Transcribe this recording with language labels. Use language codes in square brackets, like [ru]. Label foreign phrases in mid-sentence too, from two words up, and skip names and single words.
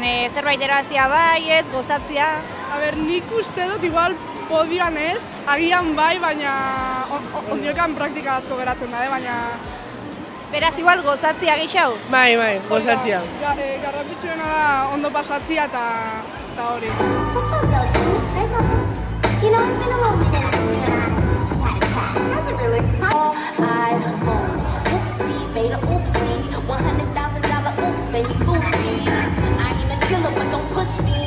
[eu] Zerbait erabaztia bai, ez, gozatzia? Nik uste dut igual podioan ez, agian bai, baina ondiokan praktika asko geratzen da, baina... Beraz, igual gozatzia gehiago? Bai, gozatzia. Garrantzitsuena da ondo pasatzia eta hori. [en] What's up, Yoshi? You know, it's been a little minute since you and I had a chat. Has it really? Oopsie, made a oopsie. $100,000 oops, made me loopy. I ain't a killer, but don't push me.